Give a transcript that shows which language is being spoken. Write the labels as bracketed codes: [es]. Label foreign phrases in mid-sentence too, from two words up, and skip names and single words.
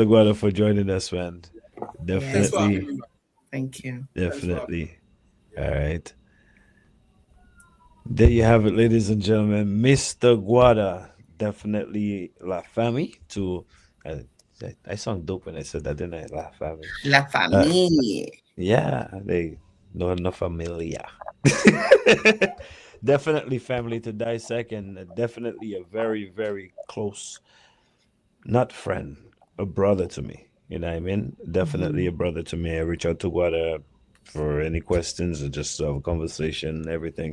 [en] Gwada, for joining us, man. Thanks for Definitely. having me. Thank you. Definitely. All right. There you have it, ladies and gentlemen. Mr. Gwada, definitely [fr] La Famille [en] to. Uh, I sound dope when I said that, didn't I? [fr] La Famille. [en] La Uh, famille. yeah, they no familia. Definitely family to dissect, and definitely a very very close, not friend, a brother to me. You know what I mean? Definitely Mhm. a brother to me. I reach out to Gwada for any questions or just have a conversation, everything.